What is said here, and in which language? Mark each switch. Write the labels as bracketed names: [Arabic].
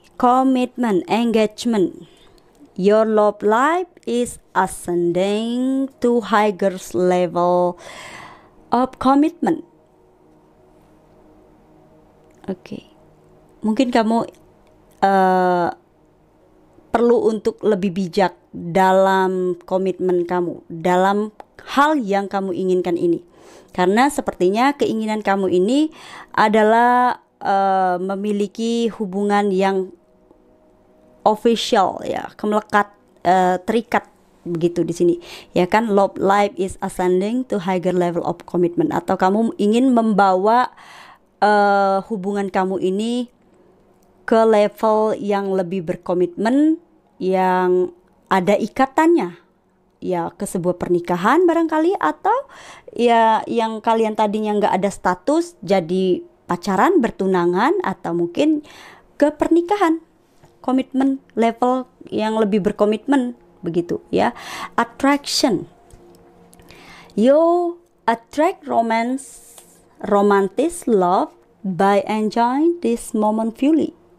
[English] Commitment, engagement. Your love life is ascending to higher level of commitment. [Indonesian] Oke. Mungkin kamu perlu untuk lebih bijak dalam komitmen kamu, dalam hal yang kamu inginkan ini. Karena sepertinya keinginan kamu ini adalah memiliki hubungan yang official ya, kemelekat, terikat begitu di sini. Ya kan, [English] love life is ascending to higher level of commitment, [Indonesian] atau kamu ingin membawa hubungan kamu ini ke level yang lebih berkomitmen, yang ada ikatannya ya, ke sebuah pernikahan barangkali, atau ya yang kalian tadinya nggak ada status jadi pacaran, bertunangan, atau mungkin ke pernikahan, komitmen level yang lebih berkomitmen begitu ya. [English] Attraction, you attract romantic love by enjoying this moment fully.